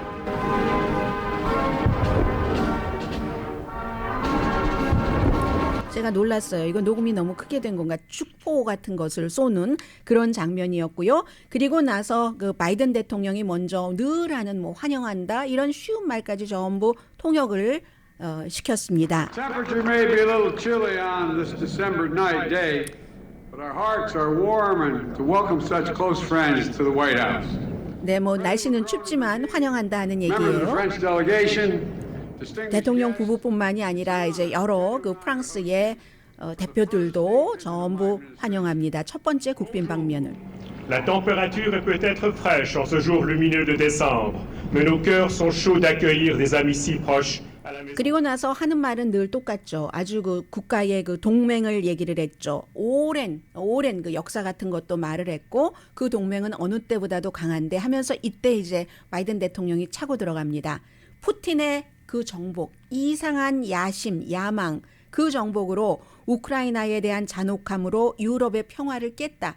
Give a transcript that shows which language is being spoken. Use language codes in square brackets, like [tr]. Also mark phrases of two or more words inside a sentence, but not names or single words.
[ko] 제가 놀랐어요. 이거 녹음이 너무 크게 된 건가? 축포 같은 것을 쏘는 그런 장면이었고요. 그리고 나서 그 바이든 대통령이 먼저 늘 하는 뭐 환영한다 이런 쉬운 말까지 전부 통역을 시켰습니다. [en] Temperature may be a little chilly on this December night day, but our hearts are warm and to welcome such close friends to the White House. [ko] 네, 뭐 날씨는 춥지만 환영한다 하는 [en] Members of the [ko] 얘기예요. [en] French delegation. [ko] 대통령 부부뿐만이 아니라 이제 여러 그 프랑스의 대표들도 전부 환영합니다. 첫 번째 국빈 방면을. [fr] La température est peut-être fraîche en ce jour lumineux de décembre, mais nos cœurs sont chauds d'accueillir des amis si proches. [ko] 그리고 나서 하는 말은 늘 똑같죠. 아주 그 국가의 그 동맹을 얘기를 했죠. 오랜 그 역사 같은 것도 말을 했고 그 동맹은 어느 때보다도 강한데 하면서 이때 이제 바이든 대통령이 차고 들어갑니다. 푸틴의 그 정복, 이상한 야심, 야망, 그 정복으로 우크라이나에 대한 잔혹함으로 유럽의 평화를 깼다.